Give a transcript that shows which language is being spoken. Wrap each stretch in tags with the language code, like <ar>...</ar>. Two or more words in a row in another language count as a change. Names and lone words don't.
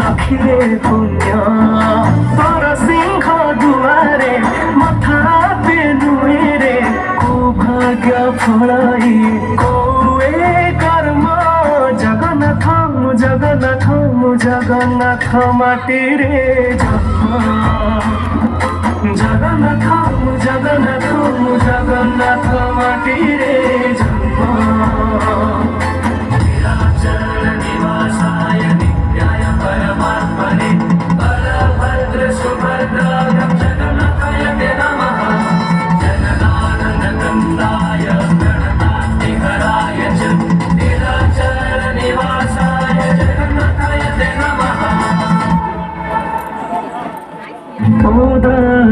<or>ଆଖିରେ ପୁଣ୍ୟ ତୋର ସିଂହ ଦୁଆରେ ମଥା ନୁହେଁରେ ଭାଗ୍ୟ ଫଳଇ କୋଏ କର୍ମ ଜଗନ୍ନାଥ ଜଗନ୍ନାଥ ଜଗନ୍ନାଥ ମାଟିରେ ଜନ୍ମ ଜଗନ୍ନାଥ ଜଗନ୍ନାଥ ଜଗନ୍ନାଥ ମାଟିରେ ଜନ୍ମ</or> <sa>ନିରାଚଳ ନିବାସାୟ ନିତ୍ୟାୟ ପରମାତ୍ମନେ ବଳଭଦ୍ର ସୁଭଦ୍ରା ଜଗନ୍ନାଥାୟ ତେ ନମଃ जगदानन्दकन्दाय गणनाथिहराय च निराचल निवासाय जगन्नाथाय ते नमः।</sa>